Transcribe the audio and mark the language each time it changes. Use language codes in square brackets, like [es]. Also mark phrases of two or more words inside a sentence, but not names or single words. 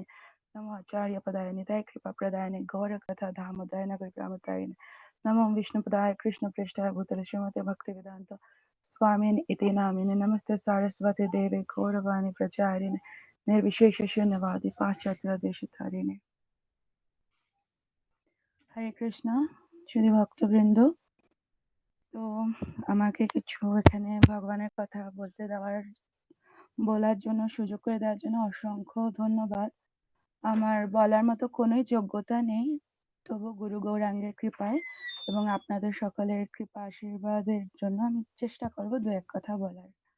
[sa] नमो आचार्यपदाय निताय कृपाप्रदायिने गौरकथा धामोदय नगरग्रामोदयिने। नमो विष्णुपदाय कृष्णप्रेष्ठाय भूतले श्रीमते भक्तिवेदान्त स्वामिन् इति नामिने। नमस्ते सारस्वती देवे गौरवाणी प्रचारिणे निर्विशेष शून्यवादी पाश्चात्य। [bn] হরে কৃষ্ণ শুধু ভক্তবৃন্দ। তো আমাকে কিছু এখানে ভগবানের কথা বলার জন্য সুযোগ করে দেওয়ার জন্য অসংখ্য ধন্যবাদ। আমার বলার মতো কোনো যোগ্যতা নেই, তবু গুরু গৌরাঙ্গের কৃপায় এবং আপনাদের সকলের কৃপা আশীর্বাদের জন্য আমি চেষ্টা করব দু এক কথা বলার।